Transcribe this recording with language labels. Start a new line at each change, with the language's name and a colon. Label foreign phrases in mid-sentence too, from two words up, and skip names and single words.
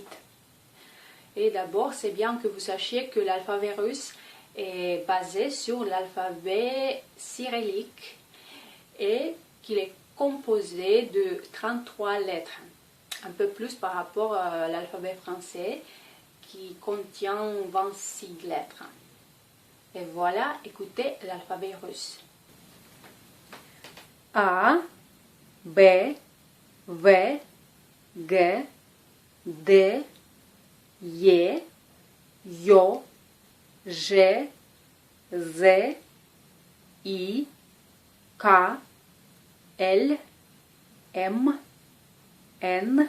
French: Et d'abord, c'est bien que vous sachiez que l'alphabet russe est basé sur l'alphabet cyrillique et qu'il est composé de 33 lettres. Un peu plus par rapport à l'alphabet français qui contient 26 lettres. Et voilà, écoutez l'alphabet russe.
Russian: A, B, V, G, D, Е, Ё, Ж, З, И, К, Л, М, Н,